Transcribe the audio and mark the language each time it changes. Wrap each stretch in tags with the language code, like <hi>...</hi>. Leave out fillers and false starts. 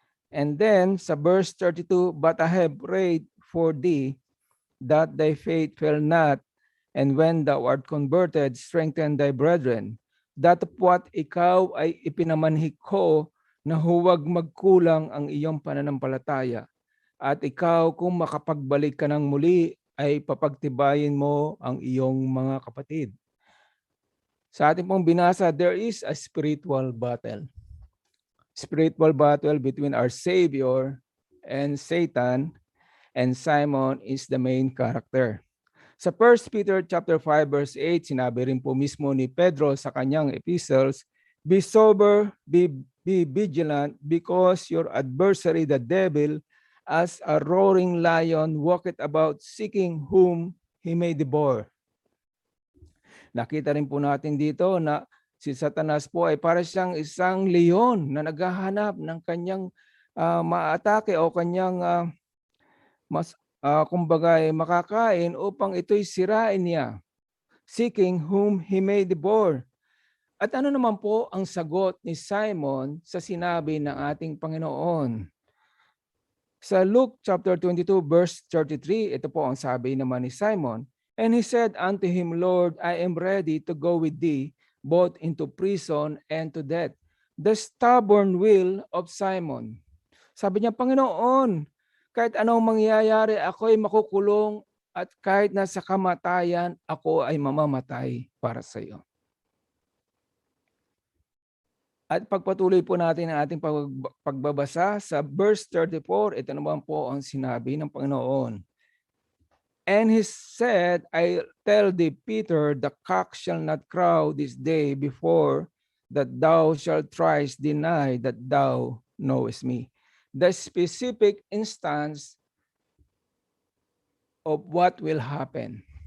<en>And then sa verse 32, but I have prayed for thee that thy faith fail not, and when thou art converted, strengthen thy brethren.</en> <tl>Datapwat ikaw ay ipinamanhik ko na huwag magkulang ang iyong pananampalataya. At ikaw kung makapagbalik ka ng muli, ay papagtibayin mo ang iyong mga kapatid. Sa ating pong binasa,</tl> <en>there is a spiritual battle. Spiritual battle between our Savior and Satan, and Simon is the main character.</en> <tl>Sa 1 Peter chapter 5 verse 8, sinabi rin po mismo ni Pedro sa kanyang epistles,</tl> <en>be sober, be vigilant, because your adversary the devil, as a roaring lion, walketh about seeking whom he may devour.</en> <tl>Nakita rin po natin dito na si Satanas po ay para siyang isang leon na naghahanap ng kanyang maatake o kanyang kumbaga ay makakain upang ito'y sirain niya,</tl> <en>seeking whom he may devour.</en> <tl>At ano naman po ang sagot ni Simon sa sinabi ng ating Panginoon? Sa Luke chapter 22 verse 33, ito po ang sabi naman ni Simon,</tl> <en>and he said unto him, Lord, I am ready to go with thee both into prison and to death. The stubborn will of Simon.</en> <tl>Sabi niya, Panginoon, kahit anong mangyayari, ako ay makukulong at kahit nasa kamatayan, ako ay mamamatay para sa iyo. At pagpatuloy po natin ang ating pagbabasa sa verse 34, ito naman po ang sinabi ng Panginoon.</tl> <en>And he said, I tell thee, Peter, the cock shall not crow this day before that thou shalt thrice deny that thou knowest me. The specific instance of what will happen.</en>